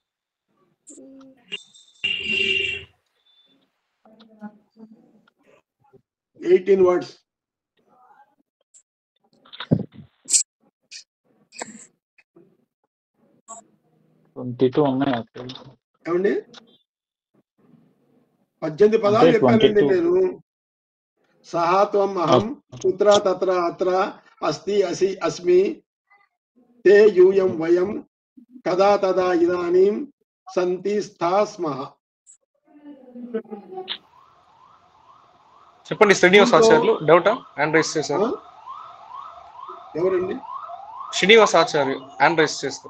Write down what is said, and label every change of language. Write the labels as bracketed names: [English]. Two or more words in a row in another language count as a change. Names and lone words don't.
[English] 18 words. [Telugu] ఉన్నాయి ఏమండి 18 పదాలు చెప్పానండి నేను. [Sanskrit] सहा त्वं अहं कुत्र तत्र अत्र अस्ति असि अस्मि ते यूयं वयं कदा तदा इदानीं संति स्था स्मः. [Telugu] చెప్పండి శ్రీనివాస్ ఆచార్యులు. డౌటా? [English] hand raise [Telugu] చేశారు. ఎవరండి? శ్రీనివాస్ ఆచార్య [English] hand raise [Telugu] చేస్తారు.